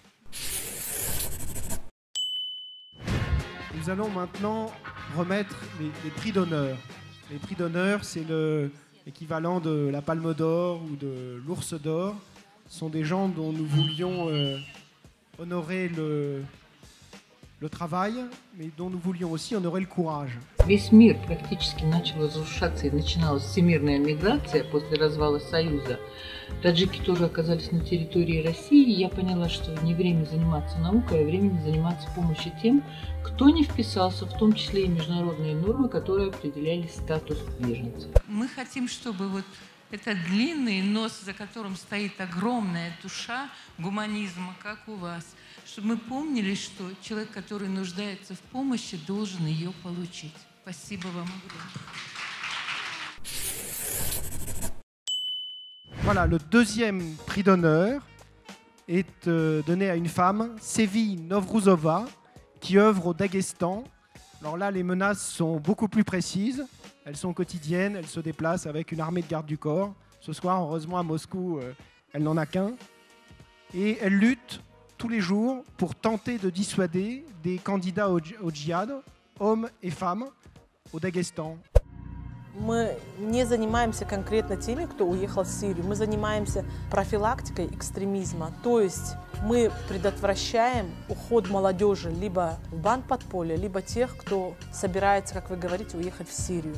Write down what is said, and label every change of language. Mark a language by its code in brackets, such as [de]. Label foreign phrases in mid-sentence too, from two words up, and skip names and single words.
[fr] Nous allons maintenant remettre les prix d'honneur. Les prix d'honneur, c'est l'équivalent de la Palme d'Or ou de l'Ours d'Or. Ce sont des gens dont nous voulions honorer le travail, mais dont nous voulions aussi honorer le courage. [ru] Весь мир практически начал разрушаться, и начиналась всемирная миграция после развала Союза. таджики тоже оказались на территории России, я поняла, что не время заниматься наукой, а время заниматься помощью тем, кто не вписался, в том числе и международные нормы, которые определяли статус беженца. Мы хотим, чтобы вот этот длинный нос, за которым стоит огромная душа гуманизма, как у вас, чтобы мы помнили, что человек, который нуждается в помощи, должен ее получить. Спасибо вам огромное. [fr] Voilà, le deuxième prix d'honneur est donné à une femme, Sevi Novruzova, qui œuvre au Daghestan. Alors là, les menaces sont beaucoup plus précises. Elles sont quotidiennes, elle se déplace avec une armée de gardes du corps. Ce soir, heureusement, à Moscou, elle n'en a qu'un. Et elle lutte tous les jours pour tenter de dissuader des candidats au djihad, hommes et femmes, au Daghestan. [ru] Мы не занимаемся конкретно теми, кто уехал в Сирию. Мы занимаемся профилактикой экстремизма. То есть мы предотвращаем уход молодежи либо в банд-подполье, либо тех, кто собирается, как вы говорите, уехать в Сирию.